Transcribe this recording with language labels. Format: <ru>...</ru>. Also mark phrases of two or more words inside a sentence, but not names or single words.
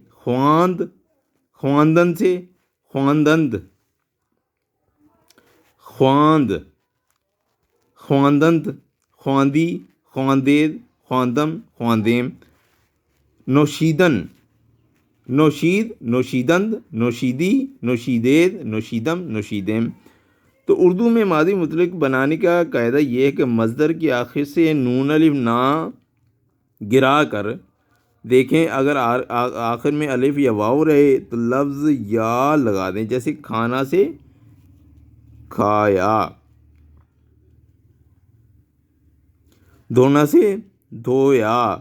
<fa>خواند خواندن سے خواندند، خواند، خواندند، خواندی، خواندید، خواندم، خواندیم۔ نوشیدن نوشید، نوشیدند، نوشیدی، نوشیدید، نوشیدم، نوشیدیم۔</fa> <ur>تو اردو میں ماضی مطلق بنانے کا قاعدہ یہ ہے کہ مصدر کی آخر سے نون الف نہ گرا کر دیکھیں، اگر آخر میں الف یا واو رہے تو لفظ یا لگا دیں، جیسے کھانا سے کھایا، دھونا سے دھویا۔</ur>